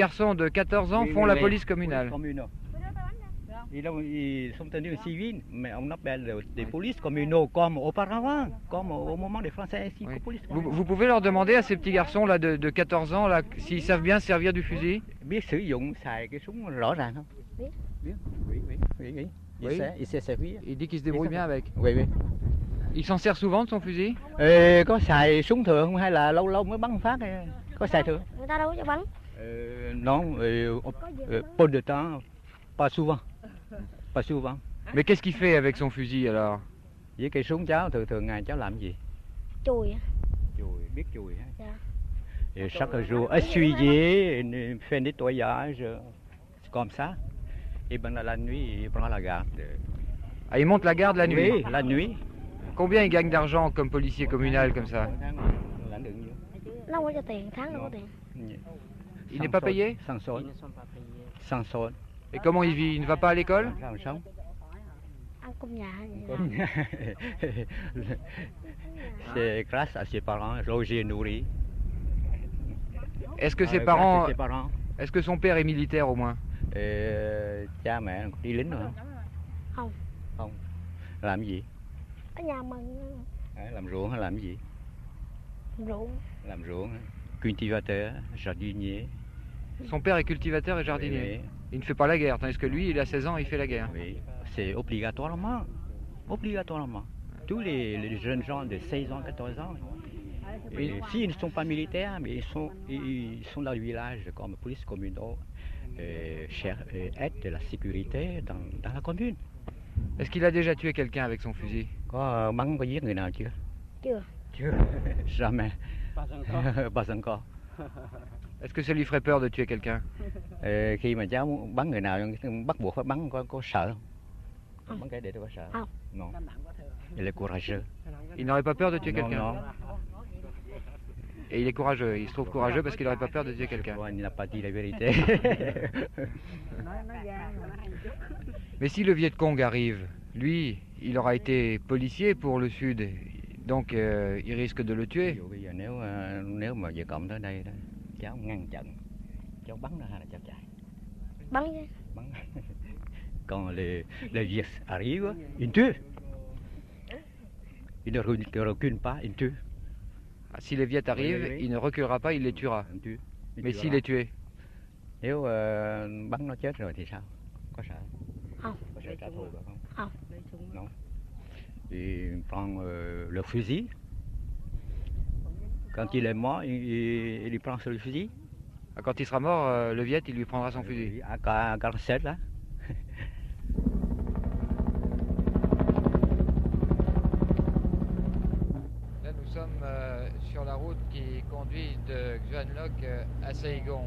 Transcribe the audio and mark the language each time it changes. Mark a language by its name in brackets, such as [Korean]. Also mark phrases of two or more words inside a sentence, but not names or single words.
[French] Ces garçons de 14 ans font la police communale. Ils sont tenus civils, mais on appelle des polices communaux comme auparavant, comme au moment des Français ici. Oui. Vous pouvez leur demander à ces petits garçons là de 14 ans là s'ils savent bien servir du fusil? [Vietnamese] Biết sử dụng xài cái súng rõ ràng không? Biết. [French] Oui. Il sait servir. Il dit qu'il se débrouille bien avec. Oui. Il s'en sert souvent de son fusil? [Vietnamese] Có xài súng thường không hay là lâu lâu mới bắn phát? Có xài thường? Người ta đâu có cho bắn. [French] Non, peu de temps, pas souvent. Pas souvent. Mais qu'est-ce qu'il fait avec son fusil alors? [Vietnamese] Với cây súng cháu thường ngày cháu làm gì? Chùi. Biết chùi ha? Dạ. [French] Et chaque jour essuyer, faire nettoyage, comme ça. Et ben la nuit, il prend la garde. Ah, il monte la garde la nuit? Oui, la nuit. Combien il gagne d'argent comme policier communal comme ça? [Vietnamese] Nó không có cho tiền, tháng đâu có tiền. [French] Il n'est pas payé? Sans solde. Sans solde. Et comment il vit? Il ne va pas à l'école? [Vietnamese] Ăn cơm nhà hay gì? [French] C'est grâce à ses parents, logés, nourris. Est-ce que ses parents... Est-ce que son père est militaire au moins? [Vietnamese] Cha mẹ đi lính rồi không? Không. Làm gì? Ở nhà mình. Làm ruộng hay làm gì? Ruộng. Làm ruộng. [French] Cultivateur, jardinier. Son père est cultivateur et jardinier. Oui. Il ne fait pas la guerre, tandis que lui, il a 16 ans et il fait la guerre. Oui, c'est obligatoirement. Obligatoirement. Tous les jeunes gens de 16 ans, 14 ans, s'ils ne sont pas militaires, mais ils sont dans le village comme police communaux, aide de la sécurité dans la commune. Est-ce qu'il a déjà tué quelqu'un avec son fusil? [Vietnamese] Có bắn, có giết người nào chưa? Chưa. [French] Jamais. Pas encore. Est-ce que ça lui ferait peur de tuer quelqu'un? [Vietnamese] Khi mà cháu muốn bắn người nào bắt buộc phải bắn, có sợ không? Bắn cái để tôi có sợ? Không. [French] Non. Il est courageux. Il n'aurait pas peur de tuer quelqu'un? Non. Et il est courageux, il se trouve courageux parce qu'il n'aurait pas peur de tuer quelqu'un. Il n'a pas dit la vérité. Mais si le Viet Cong arrive, lui, il aura été policier pour le Sud, donc il risque de le tuer. [Vietnamese] Bây giờ nếu mà Việt Cộng tới đây đó, cháu ngăn chặn, cháu bắn nó hay là cháu chạy? Bắn chứ. Bắn. [French] Quand les Viet arrivent, ils tuent. Ils ne reculent pas, ils tuent. Ah, si les Viet arrivent, oui. Il ne reculera pas, il les tuera. Mais s'il est tué? [Vietnamese] Nếu bắn nó chết rồi thì sao? Có sợ? Không. Có sợ trả thù được không? Không. [French] Non. Il prend le fusil. Quand il est mort, il prend le fusil. Ah, quand il sera mort, le Viet, il lui prendra son fusil. À 47 là. Là, nous sommes sur la route qui conduit de Xuan Loc à Saigon.